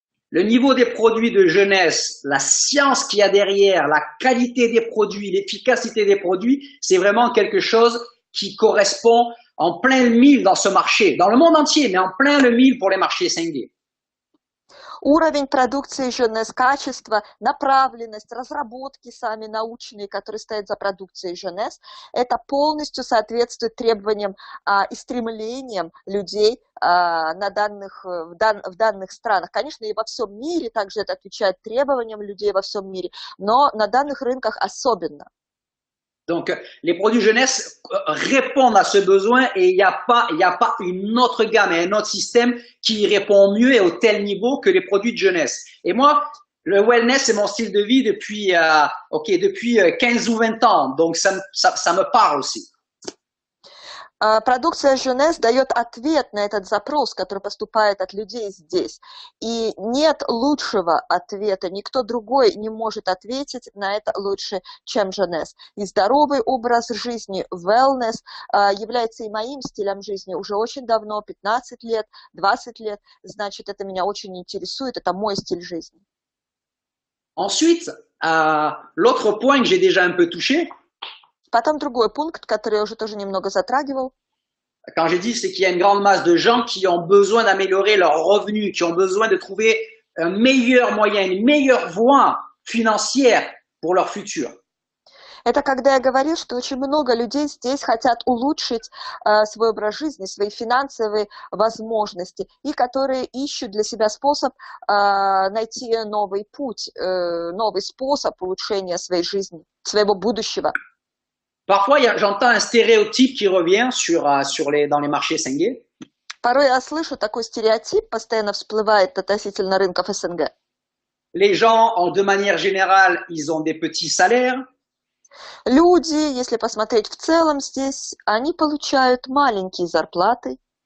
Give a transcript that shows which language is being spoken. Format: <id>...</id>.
<fr>Le niveau des produits de jeunesse, la science qu'il y a derrière, la qualité des produits, l'efficacité des produits, c'est vraiment quelque chose qui correspond en plein le mille dans ce marché, dans le monde entier, mais en plein le mille pour les marchés 5G.</fr> <ru>Уровень продукции Jeunesse, качество, направленность, разработки сами научные, которые стоят за продукцией Jeunesse, это полностью соответствует требованиям и стремлениям людей в данных странах. Конечно, и во всем мире также это отвечает требованиям людей во всем мире, но на данных рынках особенно.</ru> <fr>Donc, les produits jeunesse répondent à ce besoin et il n'y a pas une autre gamme et un autre système qui répond mieux et au tel niveau que les produits de jeunesse. Et moi, le wellness, c'est mon style de vie depuis 15 ou 20 ans. Donc, ça me parle aussi.</fr> <ru>Продукция Jeunesse дает ответ на этот запрос, который поступает от людей здесь. И нет лучшего ответа, никто другой не может ответить на это лучше, чем Jeunesse. И здоровый образ жизни, wellness, является и моим стилем жизни уже очень давно, 15 лет, 20 лет. Значит, это меня очень интересует, это мой стиль жизни.</ru> <fr>Ensuite, l'autre point que j'ai déjà un peu touché,</fr> <ru>Потом другой пункт, который я уже тоже немного затрагивал.</ru> <fr>Quand j'ai dit, c'est qu'il y a une grande masse de gens qui ont besoin d'améliorer leurs revenus, qui ont besoin de trouver un meilleur moyen, une meilleure voie financière pour leur futur.</fr> <ru>Это когда я говорю, что очень много людей здесь хотят улучшить свой образ жизни, свои финансовые возможности, и которые ищут для себя способ найти новый путь, новый способ улучшения своей жизни, своего будущего.</ru> <fr>Parfois, j'entends un stéréotype qui revient dans les marchés 5G.</fr> <ru>Порой я слышу такой стереотип, постоянно всплывает относительно рынков СНГ.</ru> <fr>Les gens, de manière générale, ils ont des petits salaires.</fr> <ru>Люди, если посмотреть в целом здесь, они получают маленькие зарплаты.</ru>